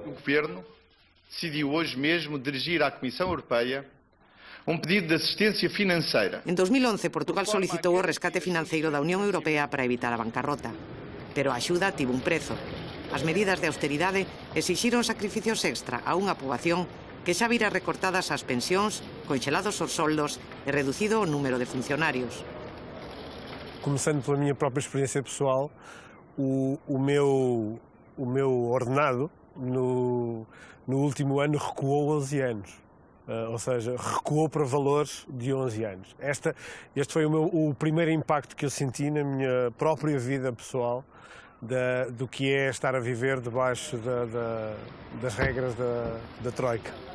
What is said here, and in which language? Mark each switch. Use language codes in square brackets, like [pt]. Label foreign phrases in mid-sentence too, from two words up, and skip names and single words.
[pt] Governo decidiu hoje mesmo dirigir à Comissão Europeia pedido de asistencia financeira. [gl] En 2011, Portugal solicitou o rescate financeiro da Unión Europea para evitar a bancarrota. Pero a axuda tivo un prezo. As medidas de austeridade exixiron sacrificios extra a unha poboación que xa vira recortadas as pensións, conxelados os soldos e reducido o número de funcionarios. [pt] Começando pela minha própria experiência pessoal, o meu ordenado no último ano recuou 11 anos. Ou seja, recuou para valores de 11 anos. Este foi o primeiro impacto que eu senti na minha própria vida pessoal do que é estar a viver debaixo das regras da Troika.